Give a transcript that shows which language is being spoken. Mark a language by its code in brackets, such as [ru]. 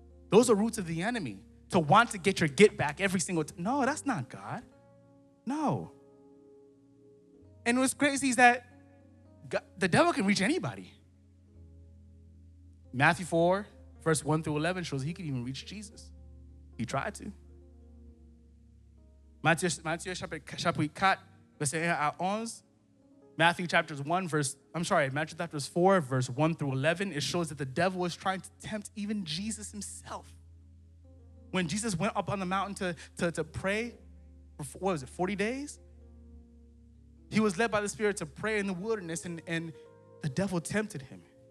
[en] Those are roots of the enemy, to want to get your get back every single time. No, that's not God. No. And what's crazy is that the devil can reach anybody. Matthew 4, verse 1 through 11 shows he could even reach Jesus. He tried to. [fr] Matthieu chapitre 4, verset 1 à 11. [en] Matthew chapter 4, verse 1 through 11, it shows that the devil is trying to tempt even Jesus himself. When Jesus went up on the mountain to pray, for, 40 days? He was led by the Spirit to pray in the wilderness, and the devil tempted him.